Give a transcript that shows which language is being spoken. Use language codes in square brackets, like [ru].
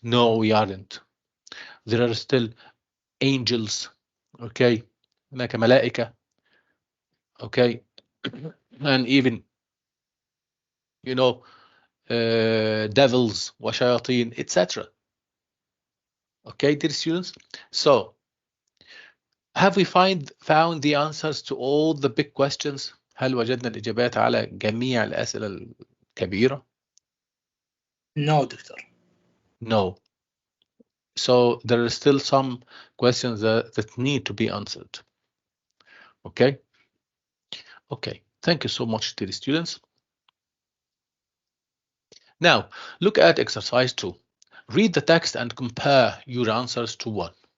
[en] No, we aren't. There are still angels. Okay. [ar] هناك ملائكة. [en] Okay. And even, you know, devils, وشياطين, etc. Okay, dear students. So, have we found the answers to all the big questions? [ar] هل وجدنا الإجابات على جميع الأسئلة الكبيرة؟ [en] No, doctor. No. So there are still some questions that need to be answered. Okay. Okay. Thank you so much, dear students. Now, look at exercise 2. Read the text and compare your answers to one.